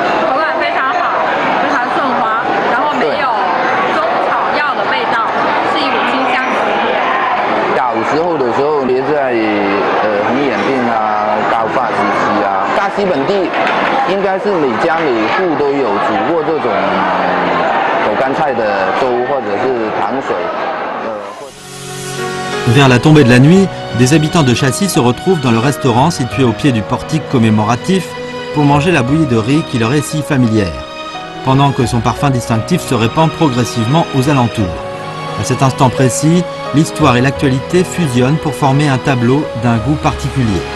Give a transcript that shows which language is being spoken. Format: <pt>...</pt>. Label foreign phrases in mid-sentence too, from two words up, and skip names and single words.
<zh>之后的时候，别在很眼病啊、高发时期啊，大溪本地应该是每家每户都有煮过这种狗肝菜的粥或者是糖水。</zh> <fr>Vers la tombée de la nuit, des habitants de Chassis se retrouvent dans le restaurant situé au pied du portique commémoratif pour manger la bouillie de riz qui leur est si familière, pendant que son parfum distinctif se répand progressivement aux alentours. À cet instant précis, l'histoire et l'actualité fusionnent pour former un tableau d'un goût particulier.</fr>